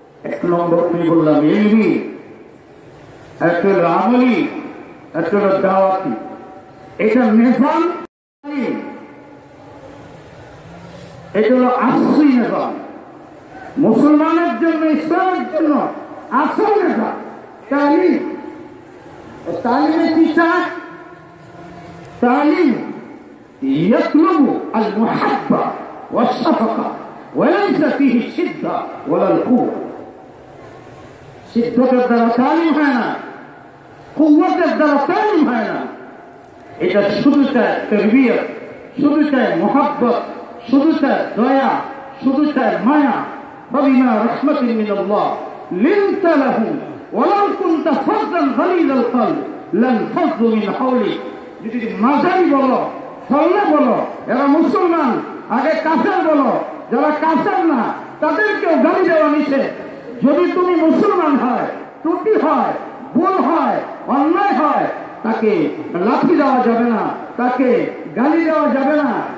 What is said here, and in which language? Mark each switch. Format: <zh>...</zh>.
<bn>এক নম্বর আমি বললাম ইলমি, একটা হল আমলি, একটা হল দাওয়াতি। এটা নিজাম, এটা হল আসলি নিজাম। মুসলমানের জন্য, ইসলামের জন্য আসল নিজাম তালিম। তালিমে কি চায়? তালিম</bn> <ar>يطلب المحبة والشفقة وليس فيه الشدة ولا القوة।</ar> <bn>শিদ্ধতের দ্বারা তালিম হয় না, কুওয়াতের দ্বারা তালিম হয় না। এটা শুধু চায় তারবিয়ত, শুধু চায় মোহাব্বত, শুধু চায় দয়া, শুধু চায় মায়া।</bn> <ar>فبما رحمة من الله لنت لهم ولو كنت فظا غليظ القلب لانفضوا من حولك।</ar> <bn>যদি মাঝারি বলো, ফলে বলো এরা মুসলমান, আগে কাফের বলো, যারা কাফের না তাদেরকেও গালি দেওয়া নিষেধ। যদি তুমি মুসলমান হয়, ত্রুটি হয়, ভুল হয়, অন্যায় হয়, তাকে লাঠি দেওয়া যাবে না, তাকে গালি দেওয়া যাবে না।</bn>